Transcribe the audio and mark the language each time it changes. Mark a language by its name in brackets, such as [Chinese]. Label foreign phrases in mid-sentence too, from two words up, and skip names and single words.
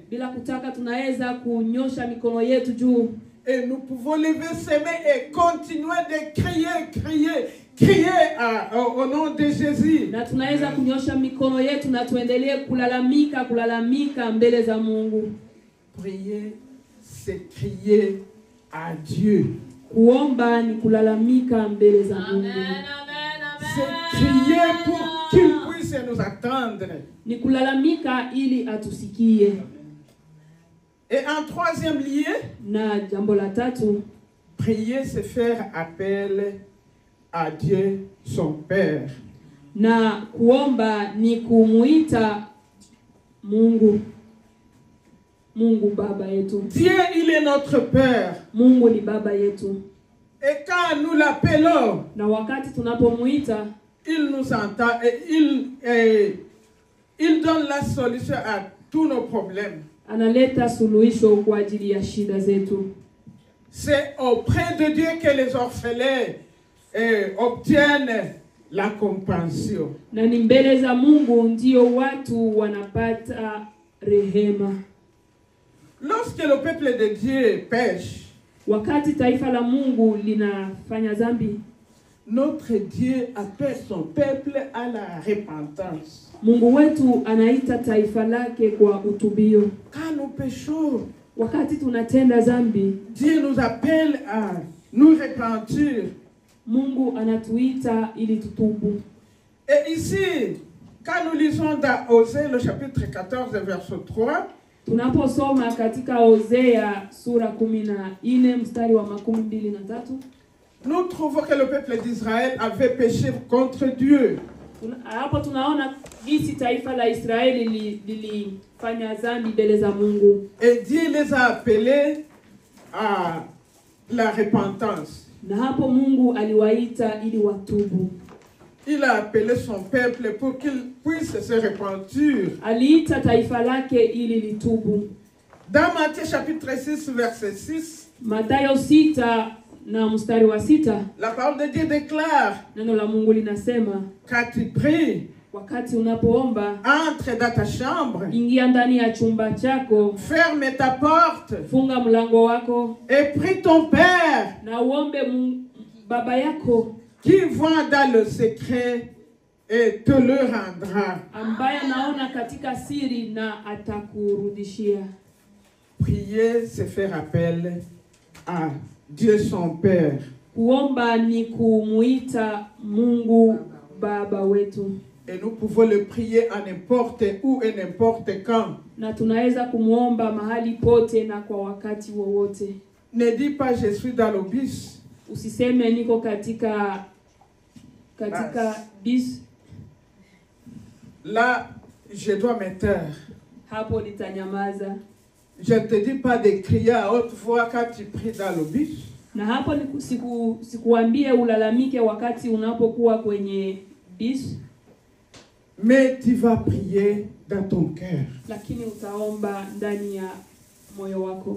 [Swahili] Bila kutaka tunaweza kunyosha mikono yetu juu. [French] Et nous pouvons lever ses mains et continuer de crier au nom de Jésus. [Swahili] Na tunaweza kunyosha mikono yetu na tuendelee kulalamika mbele za Mungu. [French] Prier, c'est crier à Dieu. [Swahili] Kuomba ni kulalamika mbele za Mungu. [French] C'est crier pour qu'il puisse nous attendre. [Swahili] Ni kulalamika ili atusikie. [French] Et en troisième lieu, [Swahili] na jambo la 3, [French] prier, c'est faire appel à Dieu son Père. [Swahili] Na kuomba ni kumuita Mungu Baba yetu. [French] Dieu, il est notre Père. [Swahili] Mungu ni baba yetu. [French] Et quand nous l'appelons, [Swahili] na wakati tunapomuita, [French] il nous entend et il donne la solution à tous nos problèmes. [Swahili] Analeta suluhisho kwa ajili ya shida zetu. [French] C'est auprès de Dieu que les orphelins obtiennent la compassion. [Swahili] Na ni mbele za Mungu ndio watu wanapata rehema. [French] Lorsque le peuple de Dieu pêche, [Swahili] wakati taifa la Mungu linafanya dhambi, [French] notre Dieu appelle son peuple à la repentance. [Swahili] Mungu wetu anaita taifa lake kwa utubio. [French] Quand nous péchons, [Swahili] wakati tunatenda dhambi, [French] Dieu nous appelle à nous repentir. [Swahili] Mungu anatuita ili tutubu. [French] Et ici, quand nous lisons dans Osée le chapitre 14 verset 3, [Swahili] tunaposoma katika Hosea sura 14 mstari wa 23, [French] nous trouvons que le peuple d'Israël avait péché contre Dieu. [Swahili] Hapo tunaona jinsi taifa la Israeli lilifanya dhambi mbele za Mungu. [French] Et Dieu les a appelés à la repentance. [Swahili] Na hapo Mungu aliwaita ili watubu. [French] Il a appelé son peuple pour qu'il puisse se repentir. [Swahili] Aliita taifa lake ili litubu. [French] Dans Matthieu chapitre 6 verset 6, [Swahili] Mathayo 6 na mstari wa 6, [French] la parole de Dieu déclare, [Swahili] neno la Mungu linasema, [French] quand tu pries, [Swahili] wakati unapoomba, [French] entre dans ta chambre, [Swahili] ingia ndani ya chumba chako, [French] ferme ta porte, [Swahili] funga mlango wako, [French] et prie ton Père, [Swahili] na uombe baba yako, [French] qui voit dans le secret et te le rendra. [Swahili] ambaye anaona katika siri na atakurudishia. [French] Prier, c'est faire appel à Dieu son Père. [Swahili] Kuomba ni kumuita Mungu Baba wetu. [French] Et nous pouvons le prier à n'importe où et n'importe quand. [Swahili] Na tunaweza kumuomba mahali pote na kwa wakati wowote. [French] Ne dis pas je suis dans le bus. [Swahili] Usiseme niko katika bus. [French] Là, je dois me taire. [Swahili] Hapo nitanyamaza. [French] Je ne te dis pas de crier à haute voix quand tu pries dans le bus. [Swahili] Na hapo sikuambie ulalamike wakati unapokuwa kwenye bus. [French] Mais tu vas prier dans ton cœur. [Swahili] Lakini utaomba ndani ya moyo wako.